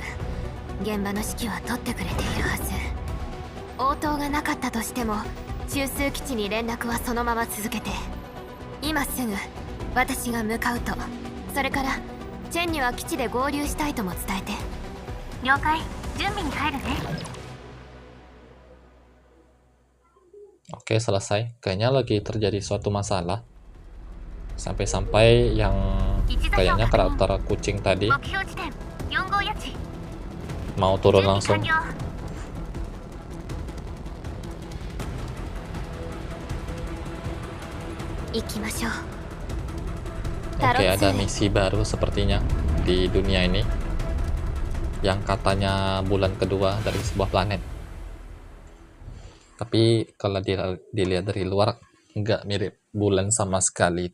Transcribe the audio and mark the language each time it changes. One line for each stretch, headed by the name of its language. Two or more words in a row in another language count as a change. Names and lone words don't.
Japanese: 現場の指揮は取ってくれているはず。応答がなかったとしても中枢基地に連絡はそのまま続けて。今すぐ私が向かうと。それからチェンには基地で合流したいとも伝えて。了解。準備に入るね。
Indonesian: Oke, selesai. Kayaknya lagi terjadi suatu masalah. Sampai-sampai yang kayaknya karakter kucing tadi
Japanese: 目標地点4号谷地。
Indonesian: mau turun
Japanese: 準備
Indonesian: langsung.
Japanese: 完了。行きましょう。
Indonesian: Oke, ada misi baru sepertinya di dunia ini. Yang katanya bulan kedua dari sebuah planet. Tapi kalau dilihat dari luar, nggak mirip bulan sama sekali.